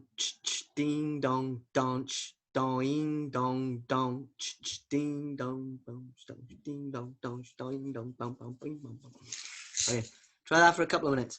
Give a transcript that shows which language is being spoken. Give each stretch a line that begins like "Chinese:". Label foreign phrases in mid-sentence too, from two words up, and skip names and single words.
English: ding dong donch, doing dong dong, ding dong dong, ding dong dong, doing dong dong, bing bong bong. Okay, try that for a couple of minutes.